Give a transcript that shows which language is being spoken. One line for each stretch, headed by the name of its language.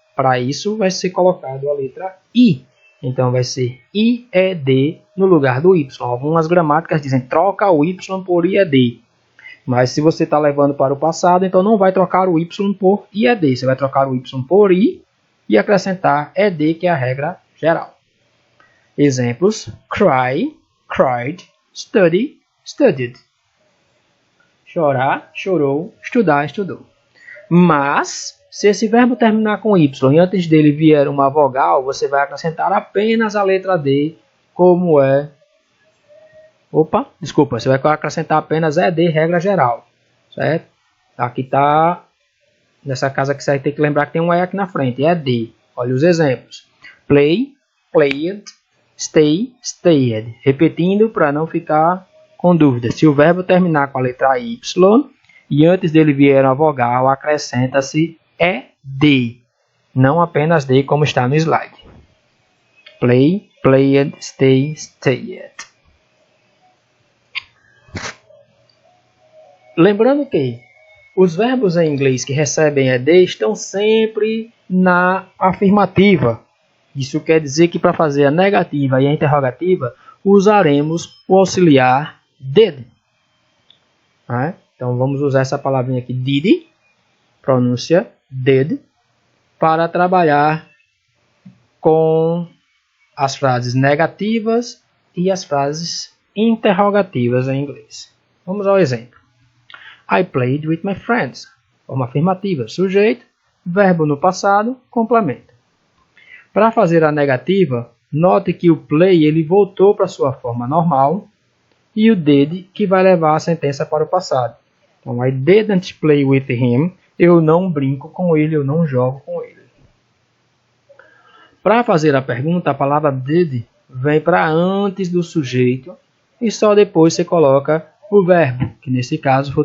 Portuguese: Para isso, vai ser colocado a letra I. Então, vai ser IED no lugar do Y. Algumas gramáticas dizem troca o Y por IED. Mas se você está levando para o passado, então não vai trocar o Y por IED. Você vai trocar o Y por I e acrescentar ED, que é a regra geral. Exemplos: cry, cried, study, studied. Chorar, chorou, estudar, estudou. Mas, se esse verbo terminar com Y e antes dele vier uma vogal, você vai acrescentar apenas a letra D, como é... Você vai acrescentar apenas ED, regra geral. Certo? Aqui está... Nessa casa aqui você vai ter que lembrar que tem um E aqui na frente, ED. Olha os exemplos. Play, played, stay, stayed. Repetindo para não ficar com dúvida. Se o verbo terminar com a letra Y e antes dele vier uma vogal, acrescenta-se ED, não apenas D, como está no slide. Play, played, stay, stayed. Lembrando que os verbos em inglês que recebem ED estão sempre na afirmativa. Isso quer dizer que para fazer a negativa e a interrogativa, usaremos o auxiliar did. Então vamos usar essa palavrinha aqui, did, pronúncia did, para trabalhar com as frases negativas e as frases interrogativas em inglês. Vamos ao exemplo.
English: I played with my friends.
Portuguese: Forma afirmativa, sujeito, verbo no passado, complemento. Para fazer a negativa, note que o play ele voltou para sua forma normal e o did que vai levar a sentença para o passado. Então,
English: I didn't play with him.
Portuguese: Eu não brinco com ele, eu não jogo com ele. Para fazer a pergunta, a palavra did vem para antes do sujeito e só depois você coloca o verbo, que nesse caso foi